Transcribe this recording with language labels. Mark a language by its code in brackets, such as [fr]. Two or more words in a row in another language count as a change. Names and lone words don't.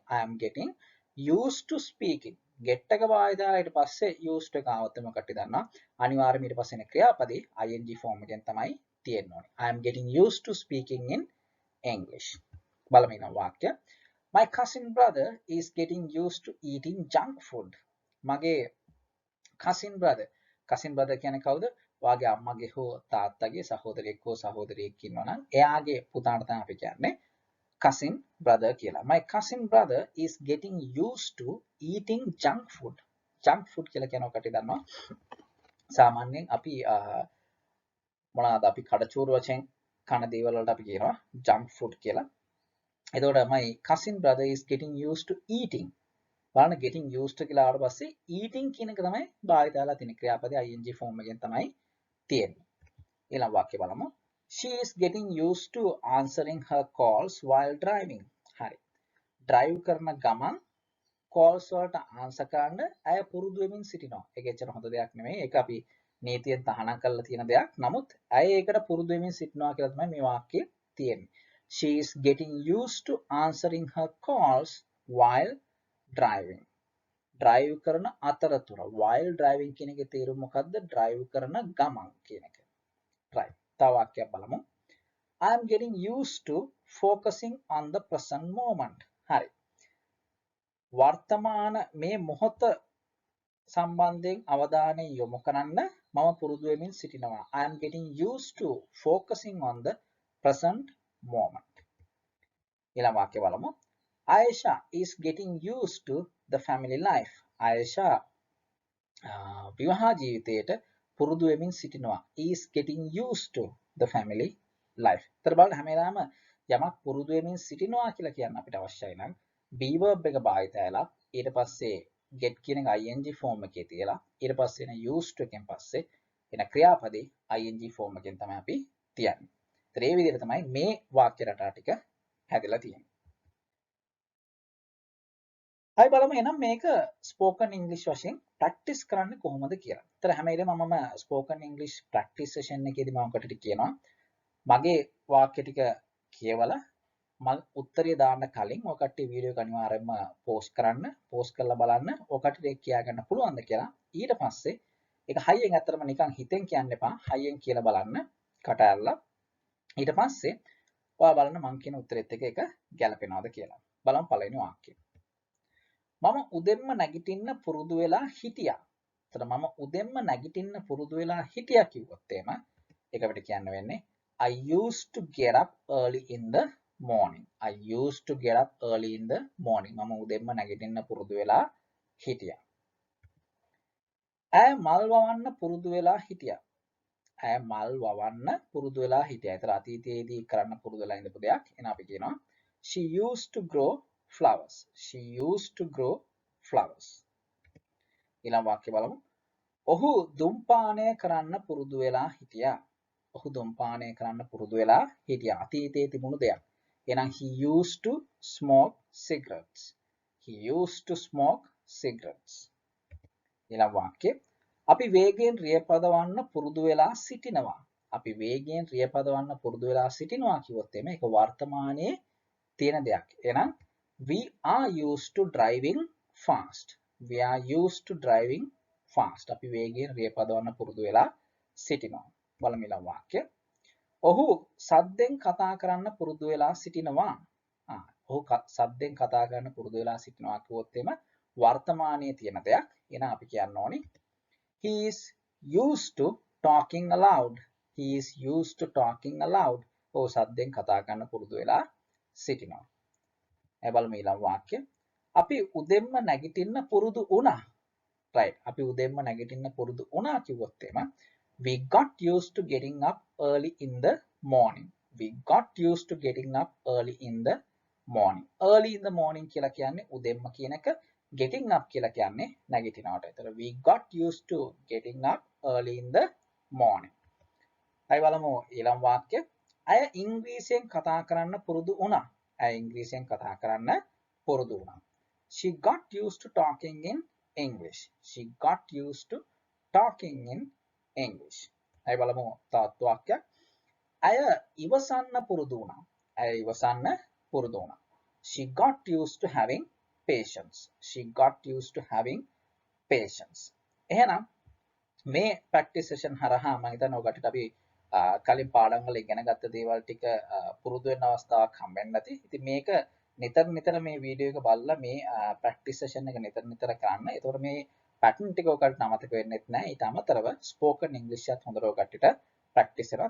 [en] I am getting used to speaking. [si] get එක භාවිත කරලා ඊට පස්සේ used එක ආවොත් එම කට්ටිය දන්නවා. අනිවාර්යයෙන් ඊට පස්සේ එන ක්‍රියාපදේ [en] ing form [si] එකෙන් තමයි තියෙන්න ඕනේ. [en] I am getting used to speaking in English. [si] බලමු ඊළඟ වාක්‍ය. [en] My cousin brother is getting used to eating junk food. [si] මගේ [en] cousin brother [si] කියන්නේ කවුද? වාගේ අම්මගේ හෝ තාත්තගේ සහෝදරයෙක් හෝ සහෝදරියක් ඉන්නවා නම් එයාගේ පුතාට තමයි අපි කියන්නේ [en] cousin brother [si] කියලා. [en] My cousin brother is getting used to eating junk food. junk food [si] කියලා කියනවා කටි දන්නවා. සාමාන්‍යයෙන් අපි මොනවාද අපි කඩචෝරු වශයෙන් කන දේවල් වලට අපි කියනවා [en] junk food [si] කියලා. [en] එතකොට my cousin brother is getting used to eating. [si] බලන්න [en] getting used to [si] කියලා ආවට පස්සේ eating කියන එක තමයි භාවිත වෙලා තියෙන ක්‍රියාපදේ [en] ing form [si] එකෙන් තමයි තියෙන්නේ. ඊළඟ වාක්‍ය බලමු. [en] She is getting used to answering her calls while driving. [si] හරි. drive කරන ගමන් calls වලට answer කරන්න අය පුරුදු වෙමින් සිටිනවා. ඒක එච්චර හොඳ දෙයක් නෙමෙයි. ඒක අපි නීතියෙන් තහනම් කරලා තියෙන දෙයක්. නමුත් අය ඒකට පුරුදු වෙමින් සිටිනවා කියලා තමයි මේ වාක්‍යයේ තියෙන්නේ. [en] She is getting used to answering her calls while driving. [si] drive කරන අතරතුර [en] while driving [si] කියන එකේ තේරුම මොකද්ද? drive කරන ගමන් කියන එක. right. තව වාක්‍යයක් බලමු. [en] I am getting used to focusing on the present moment. [si] හරි. වර්තමාන මේ මොහොත සම්බන්ධයෙන් අවධානය යොමු කරන්න මම පුරුදු වෙමින් සිටිනවා. [en] I am getting used to focusing on the present moment. [si] ඊළඟ වාක්‍ය බලමු. [en] Aisha is getting used to the family life. [si] Aisha විවාහ ජීවිතයට පුරුදු වෙමින් සිටිනවා. [en] is getting used to the family life. [si] ඒතර බලන්න හැම වෙලාවෙම යමක් පුරුදු වෙමින් සිටිනවා කියලා කියන්න අපිට අවශ්‍යයි නම් [en] be verb [si] එක භාවිත වෙලා ඊට පස්සේ get කියන එක [en] ing form [si] එකේ තියලා ඊට පස්සේ එන [en] used to [si] එකෙන් පස්සේ එන ක්‍රියාපදේ [en] ing form [si] එකෙන් තමයි අපි තියන්නේ. ඒතර මේ විදිහට තමයි මේ වාක්‍ය රටා ටික හැදලා තියෙන්නේ. අපි බලමු එහෙනම් මේක [en] spoken English [si] වශයෙන් practice කරන්නේ කොහොමද කියලා. ඒතර හැම වෙලේම මම [en] spoken English practice session [si] එකේදී මම ඔකට කියනවා මගේ වාක්‍ය ටික කියවලා මම උත්තරය දාන්න කලින් ඔය කට්ටිය වීඩියෝ එක අනිවාර්යයෙන්ම post කරන්න, post කරලා බලන්න ඔය කට්ටියට ඒක කියා ගන්න පුළුවන්ද කියලා. ඊට පස්සේ ඒක හයියෙන් ඇත්තටම නිකන් හිතෙන් කියන්න එපා. හයියෙන් කියලා බලන්න කට ඇරලා. ඊට පස්සේ ඔයා බලන්න මම කියන උත්තරෙත් එක ගැලපෙනවද කියලා. බලමු පළවෙනි වාක්‍යය. මම උදෙන්ම නැගිටින්න පුරුදු වෙලා හිටියා. එතන මම උදෙන්ම නැගිටින්න පුරුදු වෙලා හිටියා කිව්වොත් එහෙම ඒක අපිට කියන්න වෙන්නේ [en] I used to get up early in the morning. I used to get up early in the morning. [si] මම උදෙන්ම නැගිටින්න පුරුදු වෙලා හිටියා. ඇය මල් වවන්න පුරුදු වෙලා හිටියා. ඇය මල් වවන්න පුරුදු වෙලා හිටියා. ඒතර අතීතයේදී කරන්න පුරුදු වෙලා ඉඳපු දෙයක්. එහෙනම් අපි කියනවා [en] she used to grow flowers. She used to grow flowers. [si] ඊළඟ වාක්‍ය බලමු. ඔහු දුම්පානය කරන්න පුරුදු වෙලා හිටියා. ඔහු දුම්පානය කරන්න පුරුදු වෙලා හිටියා. අතීතයේ තිබුණු දෙයක්. [en] එහෙනම් he used to smoke cigarettes. He used to smoke cigarettes. [si] ඊළඟ වාක්‍ය. අපි වේගයෙන් රියපදවන්න පුරුදු වෙලා සිටිනවා. අපි වේගයෙන් රියපදවන්න පුරුදු වෙලා සිටිනවා කිව්වොත් එimhe ඒක වර්තමානයේ තියෙන දෙයක්. [en] එහෙනම් we are used to driving fast. we are used to driving fast. [si] අපි වේගයෙන් රිය පදවන්න පුරුදු වෙලා සිටිනවා. බලමු ඊළඟ වාක්‍ය. ඔහු සද්දෙන් කතා කරන්න පුරුදු වෙලා සිටිනවා. ඔහු සද්දෙන් කතා කරන්න පුරුදු වෙලා සිටිනවා කිව්වොත් එම වර්තමානයේ තියෙන දෙයක්. එහෙනම් අපි කියන්න ඕනි [en] he is used to talking aloud. He is used to talking aloud. [si] ඔහු සද්දෙන් කතා කරන්න පුරුදු වෙලා සිටිනවා. බලමු ඊළඟ වාක්‍ය. අපි උදෙන්ම නැගිටින්න පුරුදු වුණා. right. අපි උදෙන්ම නැගිටින්න පුරුදු වුණා කිව්වොත් එම [en] we got used to getting up early in the morning. We got used to getting up early in the morning. Early in the morning [si] කියලා කියන්නේ උදෙන්ම කියන එක. [en] Getting up [si] කියලා කියන්නේ නැගිටිනවට. [en] ඒතර we got used to getting up early in the morning. [si] අය බලමු ඊළඟ වාක්‍ය. අය ඉංග්‍රීසියෙන් කතා කරන්න පුරුදු වුණා. අය ඉංග්‍රීසියෙන් කතා කරන්න පුරුදු වුණා. [en] She got used to talking in English. She got used to talking in English. [si] අය බලමු තවත් වාක්‍යයක්. අය ඉවසන්න පුරුදු වුණා. අය ඉවසන්න පුරුදු වුණා. [en] She got used to having patience. She got used to having patience. [si] එහෙනම් මේ [en] practice session [si] හරහා මම හිතන්නේ ඔයගොල්ලන්ට අපි කලින් පාඩම් වල ඉගෙන ගත්ත දේවල් ටික පුරුදු වෙන අවස්ථාවක් හම්බෙන්න ඇති. ඉතින් මේක නිතර මේ වීඩියෝ එක බලලා මේ [en] practice session [si] එක නිතර කරන්න. ඒතකොට මේ pattern ටික ඔයගොල්ලන්ට අමතක වෙන්නේ නැහැ. ඊට අමතරව [en] spoken english [si] එකත් හොඳට ඔයගොල්ලන්ට practice කරනවා.